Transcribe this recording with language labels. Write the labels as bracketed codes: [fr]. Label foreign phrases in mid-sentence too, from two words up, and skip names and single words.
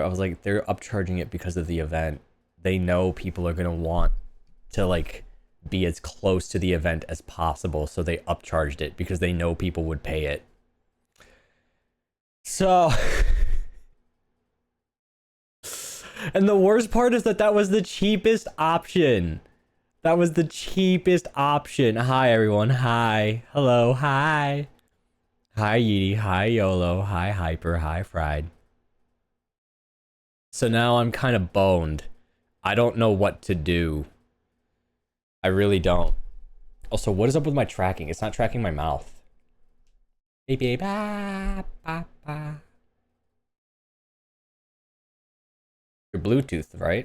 [en] I was like, they're upcharging it because of the event. They know people are going to want to like be as close to the event as possible. So they upcharged it because they know people would pay it. So, and the worst part is that that was the cheapest option. That was the cheapest option. Hi, everyone. Hi. Hello. Hi. Hi, Yeety. Hi, YOLO. Hi, Hyper. Hi, Fried. So now I'm kind of boned. I don't know what to do. I really don't. Also, what is up with my tracking? It's not tracking my mouth. Baby, ba, ba, ba. Your Bluetooth, right?